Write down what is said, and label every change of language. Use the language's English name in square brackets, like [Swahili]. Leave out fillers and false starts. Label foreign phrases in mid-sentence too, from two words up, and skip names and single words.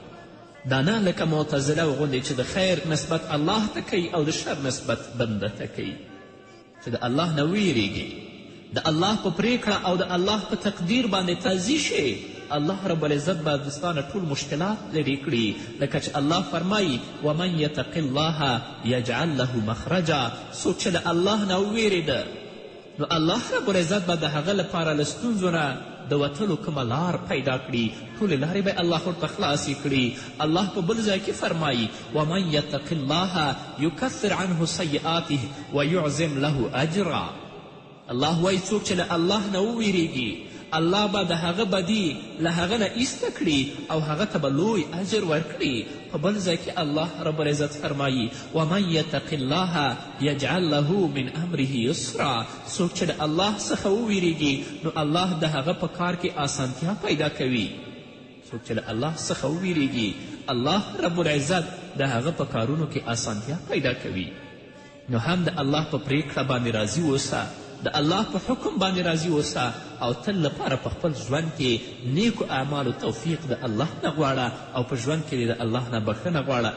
[Pashto] دا نه لکه معتزله غوندې چې د خیر نسبت الله ته کوي او د شر نسبت بنده ته کوي. چې د الله نه ویریږي، د الله په پریکړه او د الله په تقدیر باندې راضي شي، الله رب العزت به د ستا نه ټول مشکلات لرې کړي. لکه چې الله فرمایي [Arabic] ومن یتق الله یجعل له مخرجا. [Pashto] څوک چې د الله نه وویرېده نو الله رب العزت به د هغه لپاره له ستونزو نه د وتلو کومه لار پیدا کړي. ټولې لارې به الله ورته خلاصې کړي. الله په بل ځای کې فرمایي [Arabic] ومن یتق الله یکفر عنه سیئاته ویعظم له اجرا. [Pashto] الله وایي څوک چې له الله نه وویریږي الله به د هغه بدي له هغه نه ایسته کړي او هغه ته به لوی اجر ورکړي. په بل ځای کې الله رب العزت فرمایي [Arabic] ومن یتق الله یجعل له من امره یسرا. [Pashto] څوک چې د الله څخه وویریږي نو الله د هغه په کار کې آسانتیا پیدا کوي. څوک چې د الله څخه وویریږي الله رب العزت د هغه په کارونو کې آسانتیا پیدا کوي. نو هم د الله په پریکړه باندې راضي اوسه، د الله په حکم باندې راضي اوسه، او تل لپاره په خپل ژوند کې نیکو اعمالو توفیق د الله نه غواړه، او په ژوند کې د الله نه بخښنه غواړه.